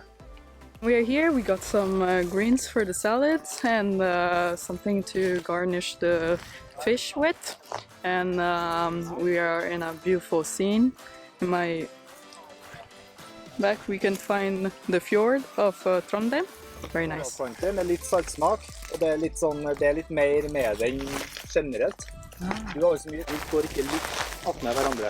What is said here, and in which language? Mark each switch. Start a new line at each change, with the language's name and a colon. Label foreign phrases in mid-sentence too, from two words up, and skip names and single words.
English: We are here, we got some greens for the salad and something to garnish the fish with. And we are in a beautiful scene. In my back we can find the fjord of Trondheim. Very nice.
Norwegian: Plante med litt saltsmak, og det er litt sånn, det er litt mer med den generelt. Du har jo så mye, vi går ikke litt attmed hverandre.